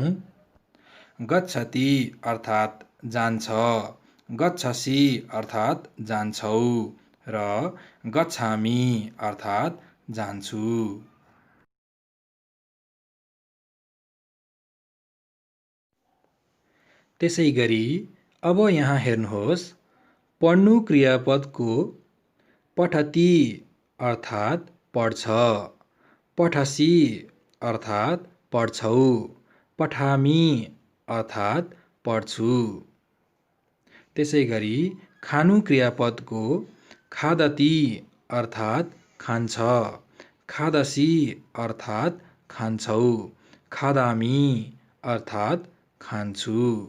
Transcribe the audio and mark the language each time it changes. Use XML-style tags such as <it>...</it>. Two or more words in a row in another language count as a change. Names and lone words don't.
<ne>गच्छति अर्थात् जान्छ, गच्छसि अर्थात् जान्छौ र गच्छामि अर्थात् जान्छु। त्यसैगरी अब यहाँ हेर्नुहोस्। पढ्नु क्रियापदको पठति अर्थात् पढ्छ, पठसि अर्थात् पढ्छौ, पठामि अर्थात् पढ्छु। त्यसैगरी खानु क्रियापदको खादति अर्थात् खान्छ, खादसि अर्थात् खान्छौ, खादामि अर्थात् खान्छु।</ne>